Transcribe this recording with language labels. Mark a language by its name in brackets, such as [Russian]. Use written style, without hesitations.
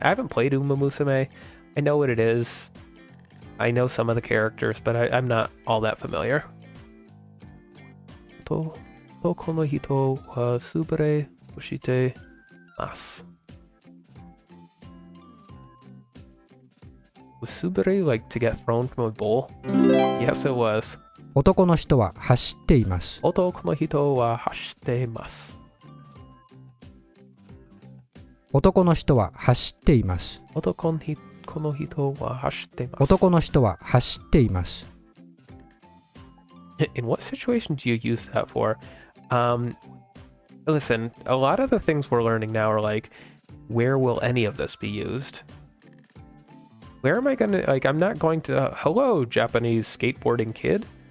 [English] I haven't played Uma Musume. I know what it is. I know some of the characters, but I'm not all that familiar. [Japanese] Toko no hito wa subare oshite masu. [English] Was subare like to get thrown from a bowl? Yes, it was. [Japanese] 男の人は走っています。 Otoko no hito wa hashite masu. 男の人は走っています。 Otoko no hito wa hashite masu. 男の人は走っています。 [English] In what situation do you use that for? Listen, a lot of the things we're learning now are like, where will any of this be used? Where am I gonna, like, I'm not going to, hello, Japanese skateboarding kid.